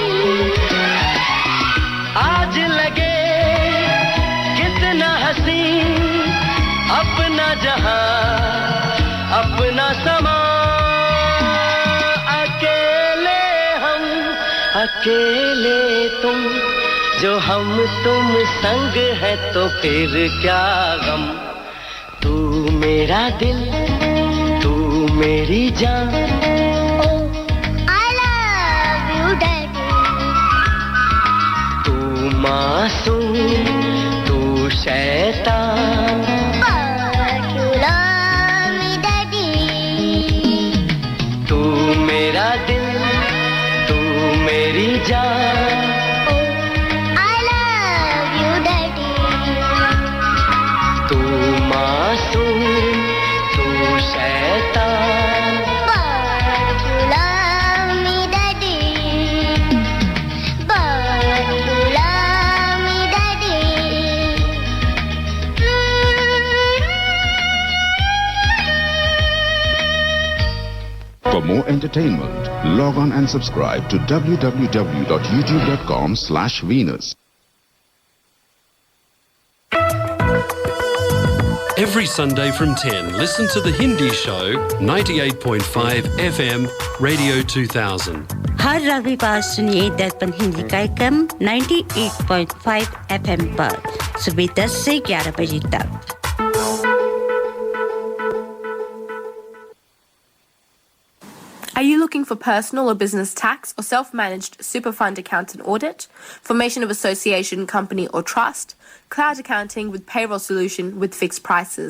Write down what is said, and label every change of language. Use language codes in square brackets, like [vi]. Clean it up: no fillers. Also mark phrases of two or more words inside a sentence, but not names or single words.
[hi] आज लगे कितना हसीन अपना जहां अपना समा अकेले हम अकेले तुम जो हम तुम संग है तो फिर क्या गम तू मेरा दिल तू मेरी जान [en] I love you, Daddy. [hi] तू मासूम तू शैतान [en] But you love me, Daddy. [hi] तू मेरा दिल तू मेरी जान [en] I love you, Daddy. [hi] तू मासूम तू शैतान [en] But you love me, Daddy. But you love me, Daddy. For more entertainment, log on and subscribe to www.youtube.com/Venus. Every Sunday from 10, listen to The Hindi Show, 98.5 FM, Radio 2000. [hi] हर रविवार सुनिए दर्पण हिंदी कार्यक्रम 98.5 FM पर सुबह 10 से 11 बजे तक। [en] Are you looking for personal or business tax or self-managed super fund account and audit, formation of association, company or trust, cloud accounting with payroll solution with fixed prices.